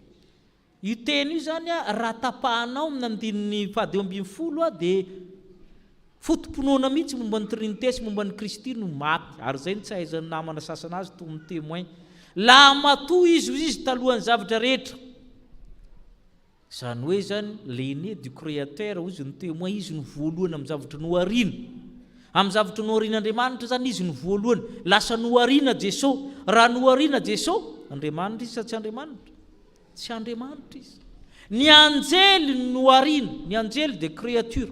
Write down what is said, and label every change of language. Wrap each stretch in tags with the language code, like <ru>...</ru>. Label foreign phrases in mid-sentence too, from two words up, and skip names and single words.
<mg>Io teny io zany a, raha tapahanao amin'ny andininy 10 dia fotomponoana mihitsy momba ny trinité sy momba ny Kristy no maty, ary zay tsy ahaizan'ny namana sasana azy toy ny témoin. La matoa izy talohan'ny zavatra rehetra. Zany hoe zany</mg> <fr>l'aîné du créateur</fr> <mg>izy ny témoin, izy ny voalohany amin'ny zavatra noharina. Amin'ny zavatra noharian'Andriamanitra zany izy ny voalohany. Lasa noharina Jesosy. Raha noharina Jesosy, Andriamanitra izy sa tsy Andriamanitra? Tsy Andriamanitra izy. Ny anjely noharina, ny anjely</mg> <fr>de créature.</fr>